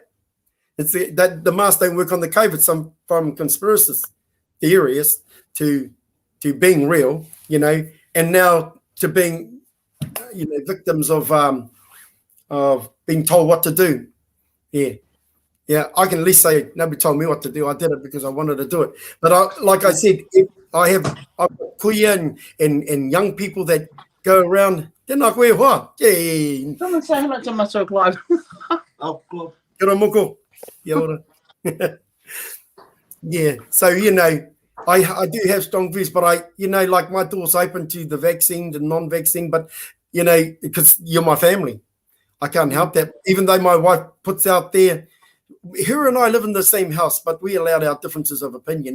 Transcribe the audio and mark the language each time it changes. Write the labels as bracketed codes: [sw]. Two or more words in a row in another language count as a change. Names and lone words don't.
[en] It's the mask don't work on the COVID. Some from conspiracy theories to being real, you know, and now to being, you know, victims of being told what to do. Yeah, I can at least say nobody told me what to do. I did it because I wanted to do it. But like I said, I've got kuia and young people that go around. They're not where what? Yeah. Someone say hello to Matua Clive. Oh, Clive. [mi] Kia ora moko. Kia ora. [en] Yeah. So, you know, I do have strong views, but you know, like my door's open to the vaccine, the non-vaccine, but, you know, because you're my family. I can't help that. Even though my wife puts out there, her and I live in the same house, but we allowed our differences of opinion.